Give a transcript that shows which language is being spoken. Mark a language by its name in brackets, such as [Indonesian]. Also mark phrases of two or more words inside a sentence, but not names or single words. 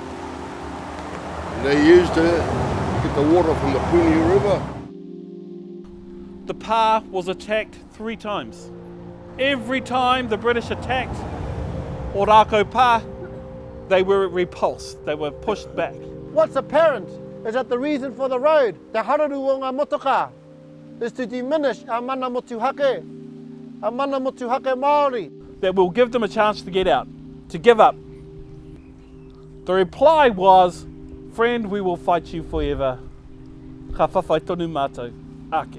[English] And they used her to get the water from the Puni River. The Pa was attacked 3 times. Every time the British attacked Ōrākau Pa, they were repulsed, they were pushed back. What's apparent is that the reason for the road, the [Māori] hararu o ngā motoka, [English] is to diminish our [Māori] mana motuhake Māori. [English] That we'll give them a chance to get out, to give up. The reply was, friend, we will fight you forever. [Māori] Ka whawhai tonu mātou. Ake.